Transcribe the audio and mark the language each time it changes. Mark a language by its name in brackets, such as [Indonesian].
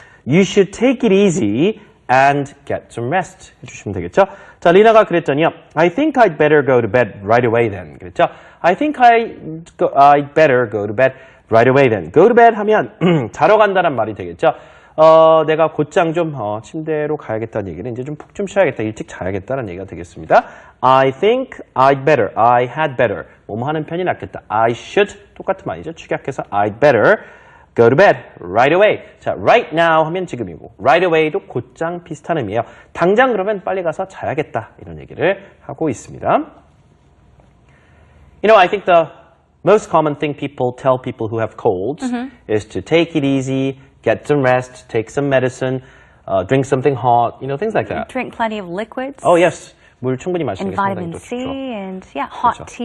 [English] You should take it easy and get some rest [Korean] 해주시면 되겠죠. 자, 리나가 그랬더니요. [English] I think I'd better go to bed right away then. [Korean] 그랬죠. [English] I think I'd better go to bed right away then. Go to bed [Korean] 하면 자러 간다는 말이 되겠죠. 내가 곧장 좀 침대로 가야겠다는 얘기는 이제 좀 푹 좀 쉬어야겠다, 일찍 자야겠다는 얘기가 되겠습니다. [English] I think I'd better, I had better. [Korean] 뭐뭐 하는 편이 낫겠다. [English] I should [Korean] 똑같은 말이죠. 축약해서 [English] I'd better go to bed right away. [Korean] 자, [English] right now [Korean] 하면 지금이고 [English] right away [Korean] 도 곧장 비슷한 의미예요. 당장 그러면 빨리 가서 자야겠다 이런 얘기를 하고 있습니다. [English] You know, I think the most common thing people tell people who have colds is to take it easy, get some rest, take some medicine, drink something hot, you know, things like that. Drink plenty of liquids. Oh, yes. [Korean] 물 충분히 마시는 [English] And [Korean] 게 상당히 [English] vitamin [Korean] 또 [English] C [Korean] 좋죠. [English] and hot tea